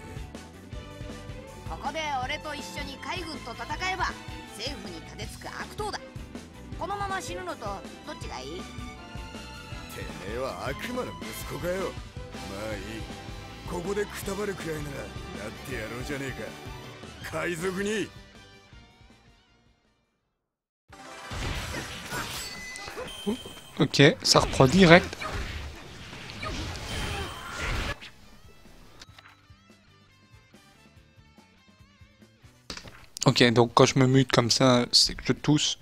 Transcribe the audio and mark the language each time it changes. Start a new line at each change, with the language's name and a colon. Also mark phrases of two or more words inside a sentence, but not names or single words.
Japanese: ここで俺と一緒に海軍と戦えば政府に立てつく悪党だ。このまま死ぬのとどっちがいい？てめえは悪魔の息子かよ。まあいい、ここでくたばるくらいならなってやろうじゃねえか、海賊に。
French: Ok, ça reprend direct. Ok, donc quand je me mute comme ça, c'est que je tousse.